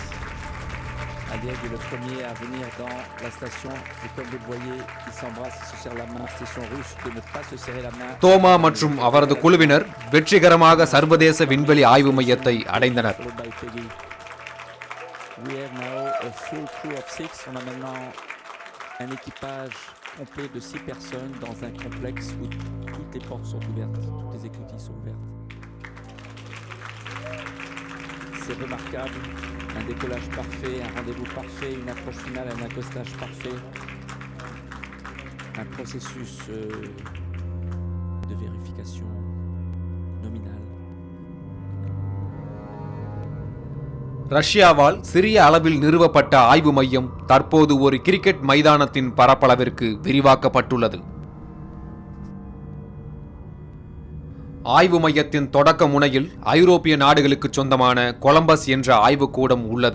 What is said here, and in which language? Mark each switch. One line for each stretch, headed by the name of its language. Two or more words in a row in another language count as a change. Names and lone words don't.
French: Aliyev est le premier à venir dans la station et comme vous le voyez, il s'embrasse, il se serre la main. Station russe de ne pas se serrer la main.
Tamil: தோமா மற்றும் அவரது குழுவினர் வெற்றிகரமாக சர்வதேச விண்வெளி ஆய்வு மையத்தை அடைந்தனர்.
English: We have now a full crew of 6.
French: On a maintenant un équipage complet de 6 personnes dans un complexe où toutes les portes sont ouvertes, toutes les écluses sont ouvertes. C'est remarquable, un décollage parfait, un rendez-vous parfait, une approche finale, un accostage parfait, un processus de vérification nominale.
Tamil: ரஷ்யாவால் சிறிய அளவில் நிறுவப்பட்ட ஆய்வு மையம் தற்போது ஒரு கிரிக்கெட் மைதானத்தின் பரப்பளவிற்கு விரிவாக்கப்பட்டுள்ளது. ஆய்வு மையத்தின் தொடக்க முனையில் ஐரோப்பிய நாடுகளுக்கு சொந்தமான கொலம்பஸ் என்ற ஆய்வுக்கூடம் உள்ளது.